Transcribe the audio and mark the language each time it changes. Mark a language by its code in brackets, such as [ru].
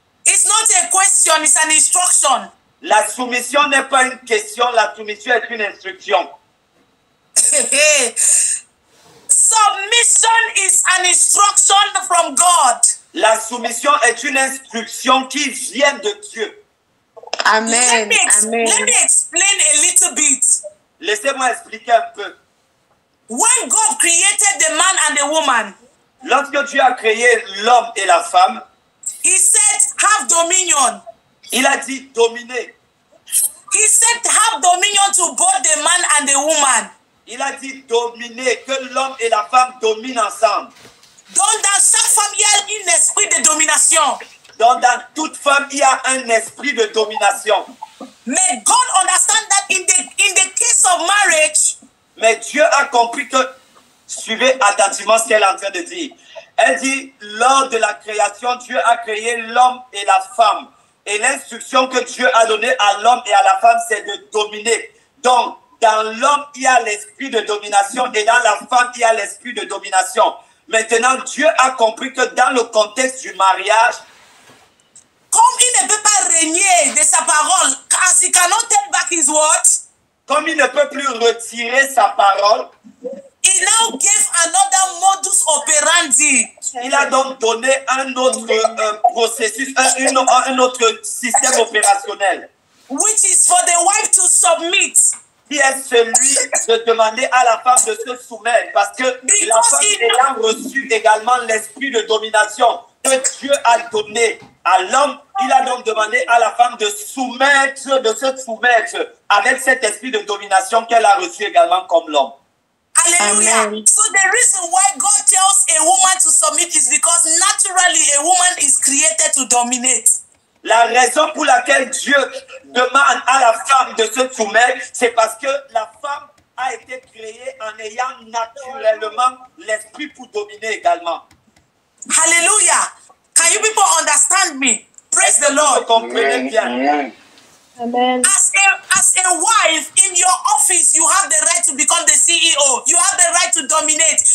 [en] It's not a question, it's an instruction. [fr] La soumission n'est pas une question, la soumission est une instruction. [en] Submission is an instruction from God. [fr] La soumission est une instruction qui vient de Dieu. [en] Amen. Let me explain a little bit. [fr] Laissez-moi expliquer un peu. [en] When God created the man and the woman, [fr] Lorsque Dieu a créé l'homme et la femme, [en] He said, have dominion. [fr] il a dit dominer. [en] He said, have dominion to both the man and the woman. [fr] Il a dit dominer, que l'homme et la femme dominent ensemble. Donc, dans chaque femme, il y a un esprit de domination. Donc dans toute femme, il y a un esprit de domination. [en] Mais God understands that in the case of marriage, [fr] Mais Dieu a compris que, suivez attentivement ce qu'elle est en train de dire. Elle dit, lors de la création, Dieu a créé l'homme et la femme. Et l'instruction que Dieu a donnée à l'homme et à la femme, c'est de dominer. Donc, dans l'homme, il y a l'esprit de domination et dans la femme, il y a l'esprit de domination. Maintenant, Dieu a compris que dans le contexte du mariage, comme il ne peut pas régner de sa parole, [en] as he cannot take back his word, [fr] comme il ne peut plus retirer sa parole, [en] he now gave another modus operandi. [fr] il a donc donné un autre processus, un autre système opérationnel. [en] Which is for the wife to submit. [fr] Qui est celui de demander à la femme de se soumettre. Parce que la femme ayant reçu également l'esprit de domination que Dieu a donné à l'homme, il a donc demandé à la femme de se soumettre avec cet esprit de domination qu'elle a reçu également comme l'homme. [en] Hallelujah. Amen. So the reason why God tells a woman to submit is because naturally a woman is created to dominate. [fr] La raison pour laquelle Dieu demande à la femme de se soumettre, c'est parce que la femme a été créée en ayant naturellement l'esprit pour dominer également. [en] Hallelujah. Can you people understand me? Praise the [fr] Vous [en] Lord. [fr] comprenez bien. [en] Amen. As a wife in your office, you have the right to become the CEO. You have the right to dominate.